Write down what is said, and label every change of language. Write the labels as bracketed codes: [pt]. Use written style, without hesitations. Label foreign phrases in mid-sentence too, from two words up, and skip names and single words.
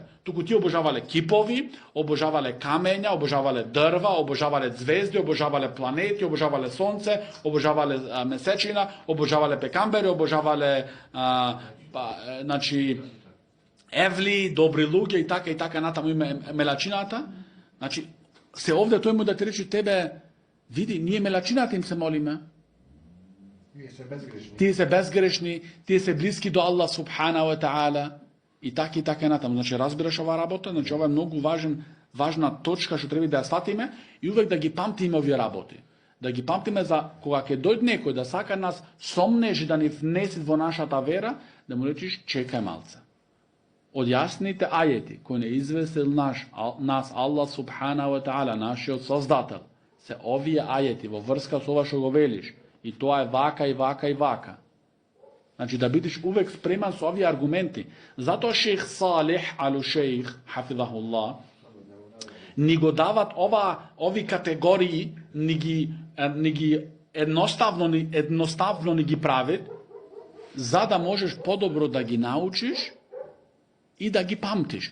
[mk] Туку ти обожавале кипови, обожавале камења, обожавале дрва, обожавале звезди, обожавале планети, обожавале сонце, обожавале месечина, обожавале пекамбери, обожавале значи евли, добри луѓе и така натаму име мелачината. Значи, се овде тој му да ти речи тебе, види, ние мелачината им се молиме. Тие се безгрешни, тие се блиски до Аллах [ar] سبحانه وتعالى [mk] и така натаму. Значи, разбираш ова работа, значи ова е многу важна точка што треба да ја сватиме и увек да ги памтиме овие работи. Да ги памтиме за кога ќе дојде некој да сака нас сомнежи да ни внеси во нашата вера, да му речиш чекај малце. Од јасните ајети кои не известил нас Аллах [ar] سبحانه وتعالى, [mk] нашиот создател, се овие ајети во врска со ова што го велиш, и тоа е вака и вака и вака. Значи да бидеш увек спреман со овие аргументи. Затоа шех Салих ал-Шех хафизахуллах ни го дават ови категории, ни ги едноставно ни ги правит, за да можеш подобро да ги научиш и да ги памтиш.